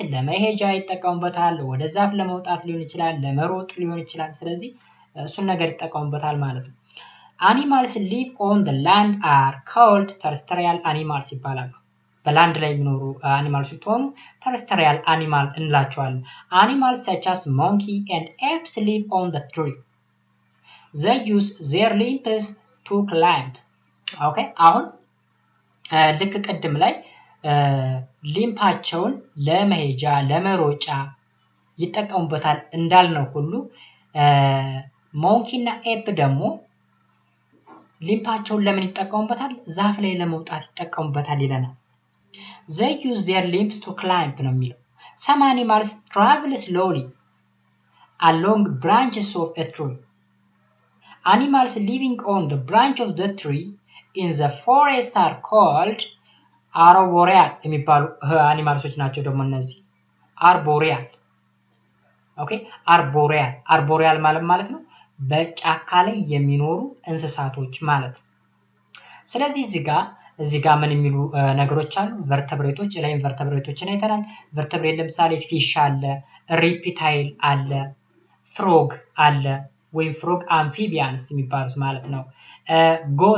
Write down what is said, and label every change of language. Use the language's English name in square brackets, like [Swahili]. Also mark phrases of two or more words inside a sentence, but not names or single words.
[Amharic] ለመሄጃ ይጠቀሙበታል። ወደ ዛፍ ለመውጣት ሊሆን ይችላል፣ ለመሮጥ ሊሆን ይችላል። ስለዚህ እሱን ነገር ይጠቀሙበታል ማለት ነው። [English] animals live on the land are called terrestrial animals [Amharic] ይባላሉ። በላንድ ላይ የሚኖሩ አኒማልስ ሲሆኑ [English] terrestrial animal [Amharic] እንላቸዋለን። [English] animals such as monkey and apes live on the tree. They use their limbs to climb. [Amharic] ኦኬ አሁን ልክ ቅድም ላይ ሊምፓቸውን ለመሄጃ ለመሮጫ ይጠቀሙበታል እንዳልነው ሁሉ ሞንኪ እና ኤፕ ደግሞ ሊምፓቸውን ለምን ይጠቀሙበታል? ዛፍ ላይ ለመውጣት ይጠቀሙበታል ይለናል። [English] they use their limbs to climb [Amharic] ነው የሚለው። [English] some animals travel slowly along branches of a tree. Animals living on the branch of the tree in the forest are called arboreal [Amharic] የሚባሉ አኒማልሶች ናቸው ደግሞ እነዚህ arboreal። ኦኬ arboreal ማለት ነው በጫካ ላይ የሚኖሩ እንስሳቶች ማለት ነው። ስለዚህ እዚህ ጋር ምን የሚሉ ነገሮች አሉ? ቨርተብሬቶች ላይ ቨርተብሬቶችን አይተናል። ቨርተብሬት ለምሳሌ ፊሽ አለ፣ ሪፕታይል አለ፣ ፍሮግ አለ ወይም [English] frog amphibians [Amharic] የሚባሉት ማለት ነው። ጎት